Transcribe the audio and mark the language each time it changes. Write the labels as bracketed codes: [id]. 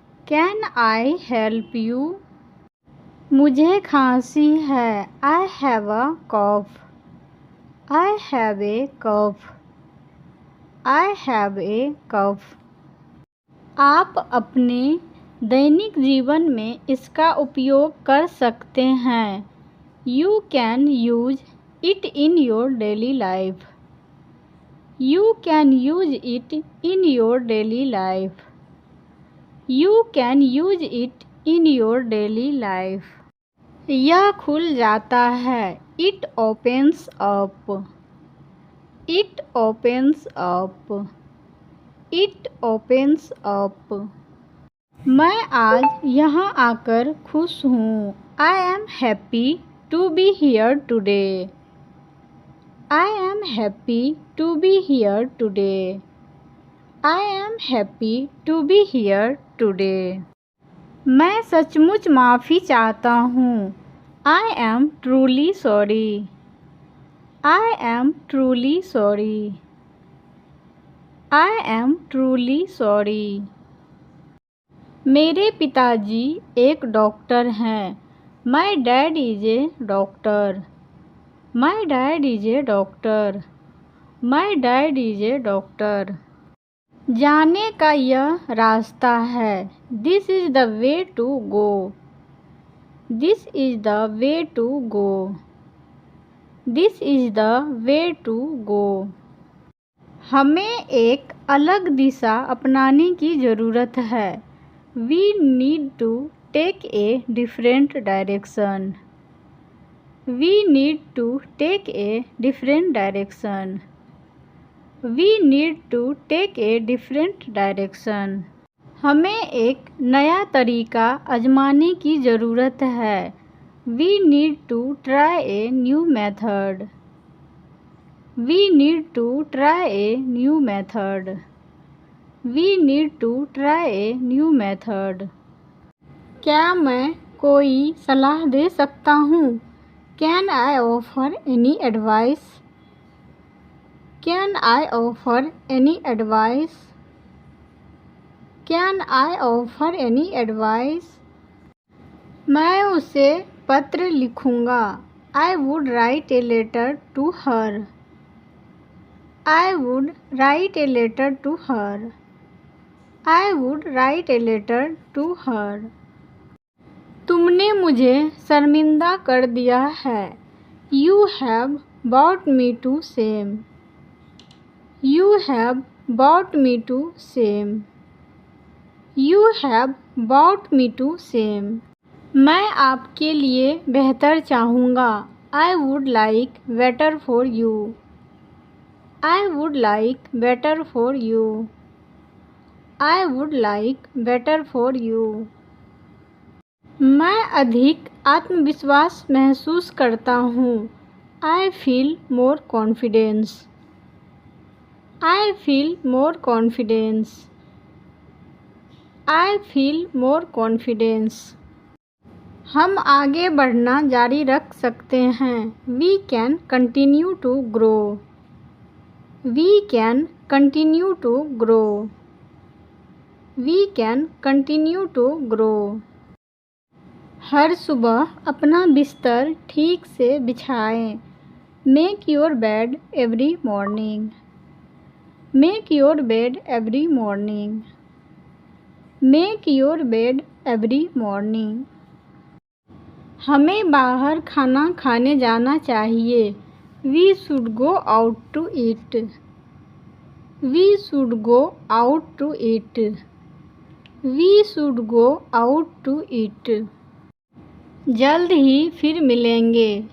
[en] Can I help you? [hi] मुझे खांसी है। [en] I have a cough. I have a cough. I have a cough. [hi] आप अपने दैनिक जीवन में इसका उपयोग कर सकते हैं। [en] You can use it in your daily life. You can use it in your daily life. You can use it in your daily life. [hi] यह खुल जाता है। [en] It opens up. It opens up. It opens up. [hi] मैं आज यहाँ आकर खुश हूँ। [en] I am happy to be here today. I am happy to be here today. I am happy to be here today. [hi] मैं सचमुच माफ़ी चाहता हूँ। [en] I am truly sorry. I am truly sorry. I am truly sorry. [hi] मेरे पिताजी एक doctor हैं। [en] My dad is a doctor. My dad is a doctor. My dad is a doctor. [hi] जाने का यह रास्ता है। [en] This is the way to go. This is the way to go. This is the way to go. [hi] हमें एक अलग दिशा अपनाने की ज़रूरत है। [en] We need to take a different direction. We need to take a different direction. We need to take a different direction. [hi] हमें एक नया तरीका आजमाने की ज़रूरत है। [en] We need to try a new method. We need to try a new method. We need to try a new method. [hi] क्या मैं कोई सलाह दे सकता हूँ? [en] Can I offer any advice? Can I offer any advice? Can I offer any advice? [hi] मैं उसे पत्र लिखूँगा। [en] I would write a letter to her. I would write a letter to her. I would write a letter to her. [hi] तुमने मुझे शर्मिंदा कर दिया है। [en] You have brought me to shame. You have brought me to shame. You have brought me to shame. [hi] मैं आपके लिए बेहतर चाहूँगा। [en] I would like better for you. I would like better for you. I would like better for you. [hi] मैं अधिक आत्मविश्वास महसूस करता हूँ। [en] I feel more confidence. I feel more confidence. I feel more confidence. [hi] हम आगे बढ़ना जारी रख सकते हैं। [en] We can continue to grow. We can continue to grow. We can continue to grow. [hi] हर सुबह अपना बिस्तर ठीक से बिछाएं। [en] Make your bed every morning. Make your bed every morning. Make your bed every morning. [hi] हमें बाहर खाना खाने जाना चाहिए। [en] We should go out to eat. We should go out to eat. We should go out to eat. [hi] जल्द ही फिर मिलेंगे।